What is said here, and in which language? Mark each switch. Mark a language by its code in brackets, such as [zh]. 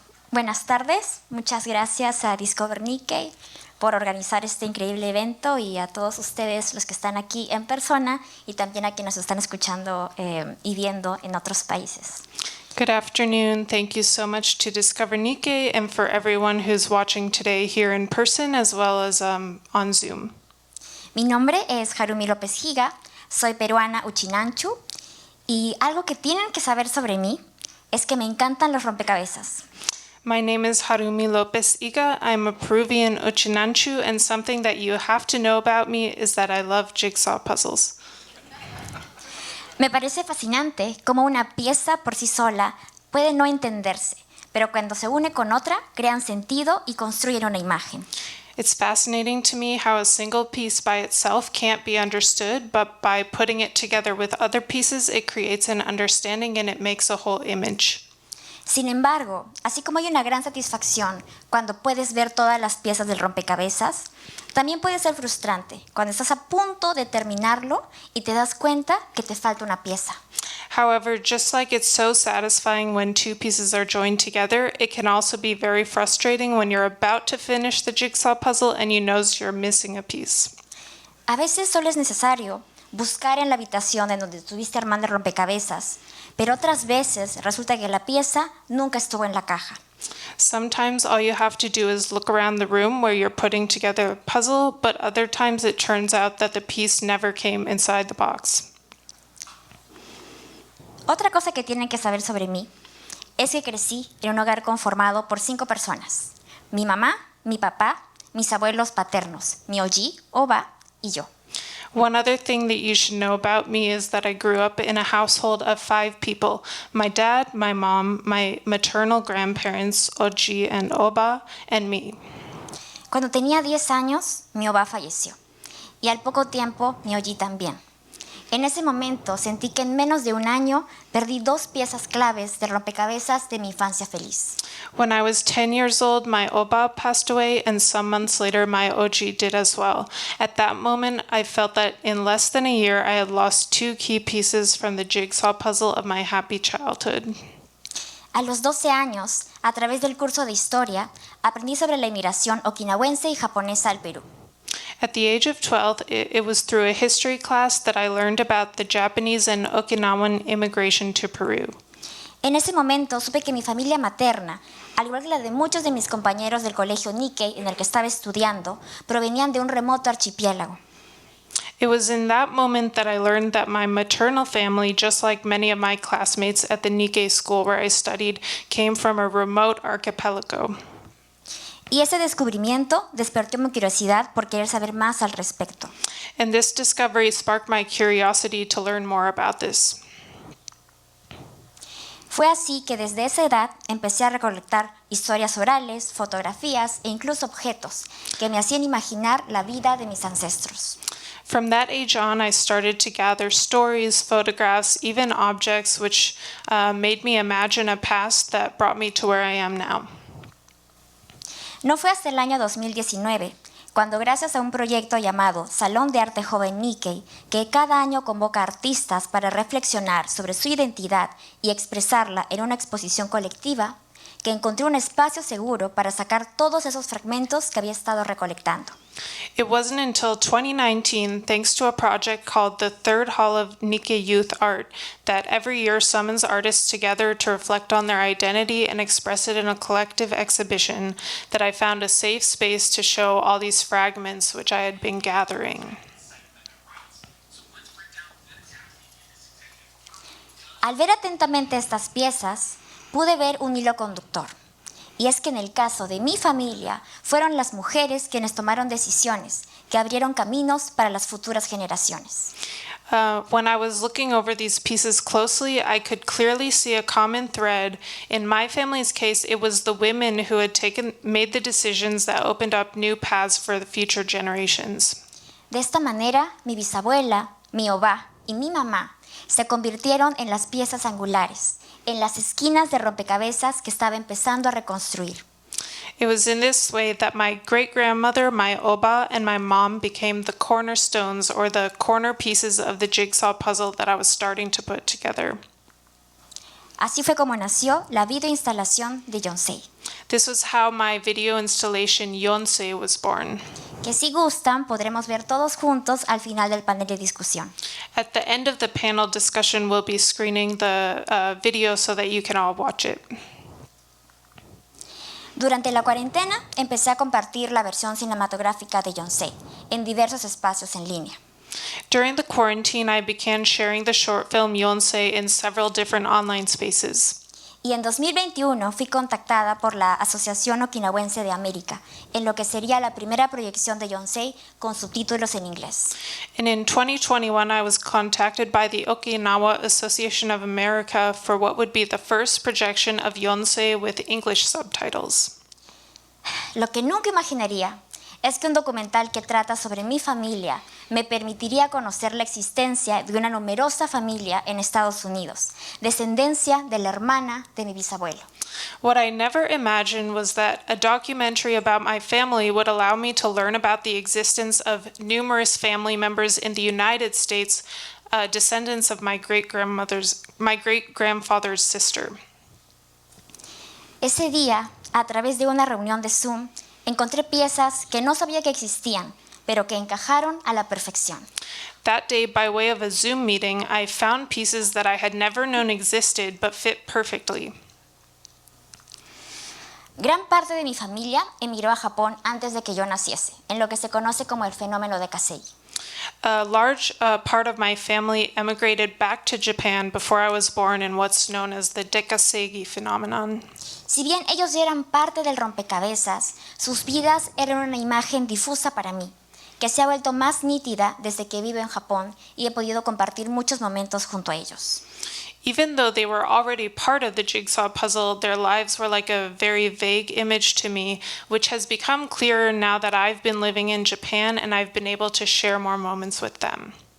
[es] Buenas tardes, muchas gracias a Discover Nikkei por organizar este increíble evento, y a todos ustedes los que están aquí en persona y también a quienes nos están escuchando y viendo en otros países. [en] Good afternoon. Thank you so much to Discover Nikkei and for everyone who's watching today here in person as well as on Zoom. [es] Mi nombre es Harumi López Higa, soy peruana Uchinanchu, y algo que tienen que saber sobre mí es que me encantan los rompecabezas. [en] My name is Harumi López Higa. I'm a Peruvian Uchinanchu, and something that you have to know about me is that I love jigsaw puzzles. [es] Me parece fascinante cómo una pieza por sí sola puede no entenderse, pero cuando se une con otra, crean sentido y construyen una imagen. [en] It's fascinating to me how a single piece by itself can't be understood, but by putting it together with other pieces, it creates an understanding and it makes a whole image. [es] Sin embargo, así como hay una gran satisfacción cuando puedes ver todas las piezas del rompecabezas, también puede ser frustrante cuando estás a punto de terminarlo y te das cuenta que te falta una pieza. [en] However, just like it's so satisfying when two pieces are joined together, it can also be very frustrating when you're about to finish the jigsaw puzzle and you know you're missing a piece. [es] A veces solo es necesario buscar en la habitación en donde estuviste armando el rompecabezas, pero otras veces resulta que la pieza nunca estuvo en la caja. [en] Sometimes all you have to do is look around the room where you're putting together a puzzle, but other times it turns out that the piece never came inside the box. [es] Otra cosa que tienen que saber sobre mí es que crecí en un hogar conformado por 5 personas. Mi mamá, mi papá, mis abuelos paternos, mi oji, oba y yo. [en] One other thing that you should know about me is that I grew up in a household of 5 people. My dad, my mom, my maternal grandparents, oji and oba, and me. [es] Cuando tenía 10 años, mi oba falleció. Y al poco tiempo, mi oji también. En ese momento sentí que en menos de un año perdí 2 piezas claves del rompecabezas de mi infancia feliz. [en] When I was 10 years old, my oba passed away, and some months later, my oji did as well. At that moment, I felt that in less than a year, I had lost 2 key pieces from the jigsaw puzzle of my happy childhood. [es] A los 12 años, a través del curso de historia, aprendí sobre la inmigración okinawense y japonesa al Perú. [en] At the age of 12, it was through a history class that I learned about the Japanese and Okinawan immigration to Peru. [es] En ese momento supe que mi familia materna, al igual que la de muchos de mis compañeros del colegio Nikkei en el que estaba estudiando, provenían de un remoto archipiélago. [en] It was in that moment that I learned that my maternal family, just like many of my classmates at the Nikkei school where I studied, came from a remote archipelago. [es] Y ese descubrimiento despertó mi curiosidad por querer saber más al respecto. [en] And this discovery sparked my curiosity to learn more about this. [es] Fue así que desde esa edad empecé a recolectar historias orales, fotografías e incluso objetos que me hacían imaginar la vida de mis ancestros. [en] From that age on, I started to gather stories, photographs, even objects which made me imagine a past that brought me to where I am now. [es] No fue hasta el año 2019, cuando gracias a un proyecto llamado Salón de Arte Joven Nikkei, que cada año convoca artistas para reflexionar sobre su identidad y expresarla en una exposición colectiva, que encontré un espacio seguro para sacar todos esos fragmentos que había estado recolectando. [en] It wasn't until 2019, thanks to a project called the Third Hall of Nikkei Youth Art, that every year summons artists together to reflect on their identity and express it in a collective exhibition, that I found a safe space to show all these fragments which I had been gathering. [es] Al ver atentamente estas piezas, pude ver un hilo conductor. Y es que en el caso de mi familia, fueron las mujeres quienes tomaron decisiones que abrieron caminos para las futuras generaciones. [en] When I was looking over these pieces closely, I could clearly see a common thread. In my family's case, it was the women who had made the decisions that opened up new paths for the future generations. [es] De esta manera, mi bisabuela, mi oba y mi mamá se convirtieron en las piezas angulares, en las esquinas de rompecabezas que estaba empezando a reconstruir. [en] It was in this way that my great-grandmother, my oba, and my mom became the cornerstones or the corner pieces of the jigsaw puzzle that I was starting to put together. [es] Así fue como nació la videoinstalación de Yonsei, [en] This was how my video installation Yonsei was born. [es] que si gustan podremos ver todos juntos al final del panel de discusión. [en] At the end of the panel discussion, we'll be screening the video so that you can all watch it. [es] Durante la cuarentena empecé a compartir la versión cinematográfica de Yonsei en diversos espacios en línea. [en] During the quarantine, I began sharing the short film Yonsei in several different online spaces. [es] Y en 2021 fui contactada por la Asociación Okinawense de América, en lo que sería la primera proyección de Yonsei con subtítulos en inglés. [en] And in 2021, I was contacted by the Okinawa Association of America for what would be the first projection of Yonsei with English subtitles. [es] Lo que nunca imaginaría es que un documental que trata sobre mi familia me permitiría conocer la existencia de una numerosa familia en Estados Unidos, descendencia de la hermana de mi bisabuelo. [en] What I never imagined was that a documentary about my family would allow me to learn about the existence of numerous family members in the United States, descendants of my great-grandfather's sister. [es] Ese día, a través de una reunión de Zoom, encontré piezas que no sabía que existían, pero que encajaron a la perfección. [en] That day, by way of a Zoom meeting, I found pieces that I had never known existed but fit perfectly. [es] Gran parte de mi familia emigró a Japón antes de que yo naciese, en lo que se conoce como el fenómeno de Kasei. [en] A large part of my family emigrated back to Japan before I was born in what's known as the Dekasegi phenomenon. [es] Si bien ellos ya eran parte del rompecabezas, sus vidas eran una imagen difusa para mí, que se ha vuelto más nítida desde que vivo en Japón y he podido compartir muchos momentos junto a ellos. [en] Even though they were already part of the jigsaw puzzle, their lives were like a very vague image to me, which has become clearer now that I've been living in Japan and I've been able to share more moments with them.